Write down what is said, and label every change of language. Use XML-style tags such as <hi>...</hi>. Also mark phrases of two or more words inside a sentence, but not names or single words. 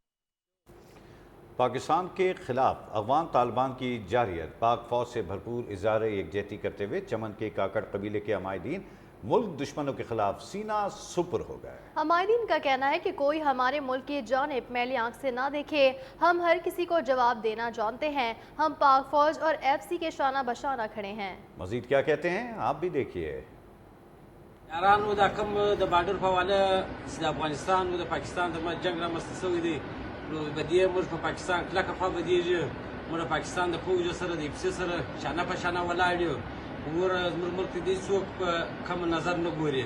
<ur>پاکستان کے خلاف افغان طالبان کی جارحیت، پاک فوج سے بھرپور اظہار یکجہتی کرتے ہوئے چمن کے کاکڑ قبیلے کے عمائدین ملک دشمنوں کے خلاف سینہ سپر ہو گئے. عمائدین کا کہنا ہے کہ کوئی ہمارے ملک کی جانب میلی آنکھ سے نہ دیکھے، ہم ہر کسی کو جواب دینا جانتے ہیں، ہم پاک فوج اور FCC کے شانہ بشانہ کھڑے ہیں. مزید کیا کہتے ہیں آپ بھی دیکھیے.</ur> <ps>یارانو دا کم د بارډر په حواله د افغانستان او د پاکستان ترمنځ جنګ رامنځته شوی دی، نو په دې موږ په پاکستان کلکه خوا بدېږي. موږ د پاکستان د پوځ سره د FCC سره شانه په شانه ولاړ یو. موږ زموږ ملک ته دې څوک په کم نظر نه ګوري.</ps>